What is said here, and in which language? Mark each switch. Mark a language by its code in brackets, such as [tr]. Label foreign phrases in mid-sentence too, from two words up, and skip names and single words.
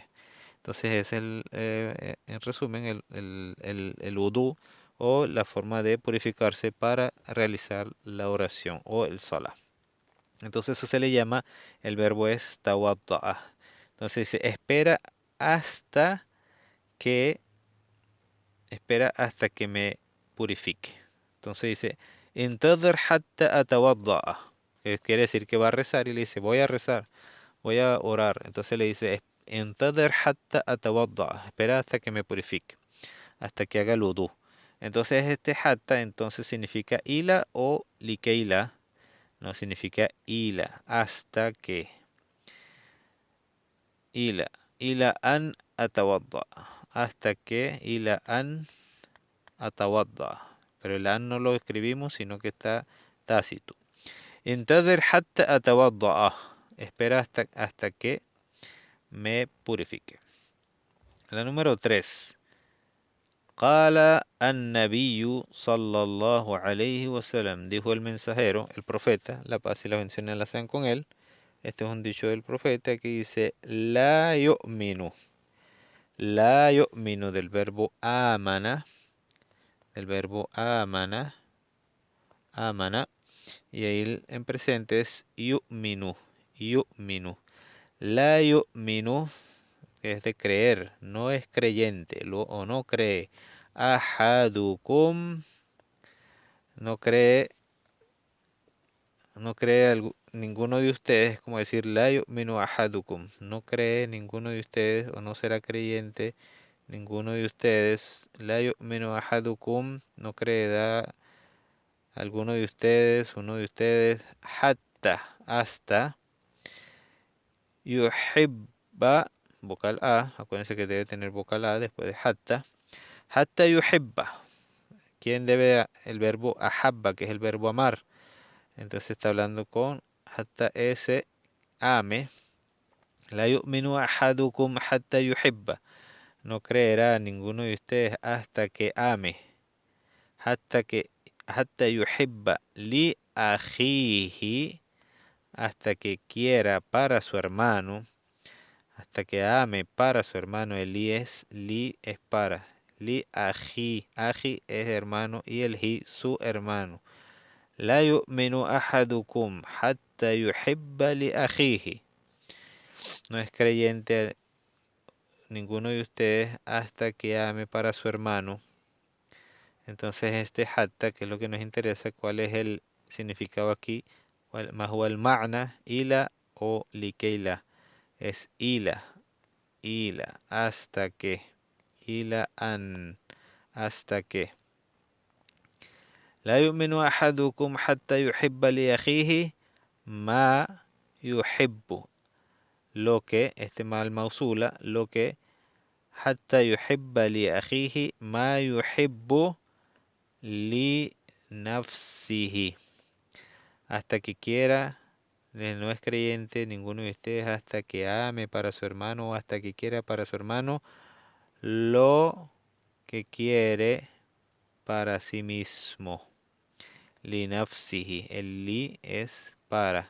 [es] Entonces ese es en resumen el udú o la forma de purificarse para realizar la oración o el salah. Entonces eso se le llama, el verbo es tawadda'a. Entonces dice, hasta que, espera hasta que me purifique. Entonces dice, [ar] انتظر حتى أتوضأ. [es] Que quiere decir que va a rezar y le dice, voy a rezar, voy a orar. Entonces le dice, [ar] انتظر حتى أتوضأ. [es] Espera hasta que me purifique, hasta que haga el udú. Entonces este hatta entonces significa ila o likeila. No significa ila, hasta que. [ar] إلى، إلى أن أتوضأ. [es] Hasta que [ar] إلى أن أتوضأ. [es] Pero el an no lo escribimos, sino que está tácito. [ar] انتظر حتى أتوضأ. [es] Espera hasta que me purifique. La número 3. [ar] قال النبي صلى الله عليه وسلم. [es] Dijo el mensajero, el profeta, la paz y la bendición la sean con él. Este es un dicho del profeta que dice, [ar] لا يؤمن. لا يؤمن [es] del verbo amana, y ahí en presente es [ar] يؤمن، يؤمن. لا يؤمن [es] es de creer, no es creyente, o no cree. Ahadukum, no cree, ninguno de ustedes, como decir [ar] لا يؤمن أحدكم, [es] no cree ninguno de ustedes o no será creyente ninguno de ustedes. [ar] لا يؤمن أحدكم, [es] no creerá alguno de ustedes, uno de ustedes, hasta yuhibba, vocal A, acuérdense que debe tener vocal A después de [ar] حتى يحبّ. [es] ¿Quién debe el verbo ahabba, que es el verbo amar? Entonces está hablando con hatta ese ame. [ar] لا يؤمن أحدكم حتى يحبّ. [es] No creerá ninguno de ustedes hasta que ame. Hasta que [ar] حتى يحبّ لأخيه. [es] Hasta que quiera para su hermano. Hasta que ame para su hermano. El li es para. [ar] لأخ. [es] Aji es hermano y el hi su hermano. [ar] لا يؤمن أحدكم حتى يحبّ لأخيه. [es] No es creyente ninguno de ustedes hasta que ame para su hermano. Entonces este hatta, que es lo que nos interesa, cuál es el significado aquí, más o el ma'na, ila o likeila. Es ila, hasta que, [ar] إلى أن, [es] hasta que. [ar] لا يؤمن أحدكم حتى يحبّ لأخيه ما يحبّ. [es] Lo que, este [ar] ما الموصولة, [es] lo que [ar] حتى يحبّ لأخيه ما يحبّ لنفسه. [es] Hasta que quiera, no es creyente ninguno de ustedes hasta que ame para su hermano o hasta que quiera para su hermano lo que quiere para sí mismo. [ar] لنفسه. [es] El li es para.